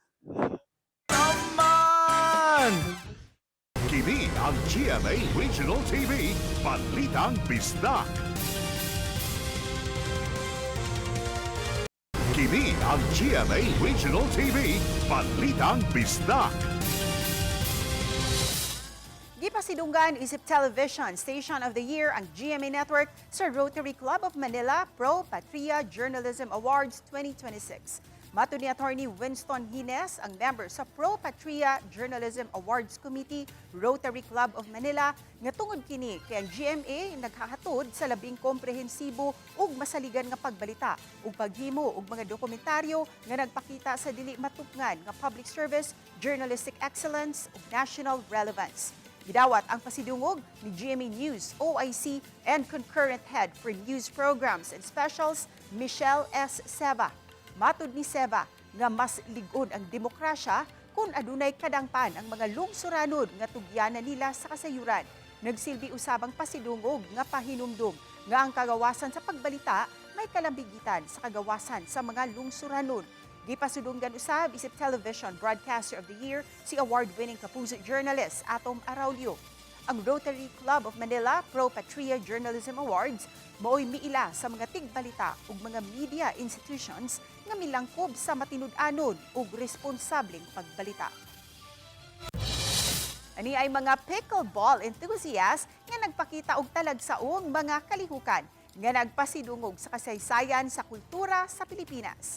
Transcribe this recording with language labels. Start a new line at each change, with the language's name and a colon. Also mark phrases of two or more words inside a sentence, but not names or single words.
Cebuano: Kini ang GMA Regional TV, Balitang Bisdak. Kini ang GMA Regional TV, Balitang Bisdak. Gipasidunggan isip
English: Television Station of the Year
Cebuano: ang GMA Network sa Rotary Club of Manila Pro Patria Journalism Awards 2026. Mato ni Attorney Winston Hines, ang member sa Pro Patria Journalism Awards Committee, Rotary Club of Manila, nga tungod kini kay ang GMA naghahatod sa labing komprehensibo ug masaligan nga pagbalita ug paghimo og mga dokumentaryo nga nagpakita sa dili matupngan nga
English: public service, journalistic excellence
Cebuano: ug
English: national relevance.
Cebuano: Gidawat ang pasidungog ni GMA News, OIC,
English: and concurrent head for news programs and specials, Michelle S. Seva.
Cebuano: Matud ni Seva nga mas lig-on ang demokrasya kung adunay kadangpan ang mga lungsuranon nga tugyanan nila sa kasayuran. Nagsilbi usabang pasidungog nga pahinumdum nga ang kagawasan sa pagbalita may kalambigitan sa kagawasan sa mga lungsuranon. Gipasudunggan usab isip
English: Television Broadcaster of the Year
Cebuano: si
English: award-winning Kapuso journalist
Cebuano: Atom Araulio. Ang Rotary Club of Manila Pro Patria Journalism Awards mao'y miila sa mga tigbalita ug mga
English: media institutions
Cebuano: nga milangkob sa matinud-anon ug responsableng pagbalita. Ani ay mga
English: pickleball enthusiasts
Cebuano: nga nagpakita og talagsaong mga kalihukan nga nagpasidungog sa kasaysayan sa kultura sa Pilipinas.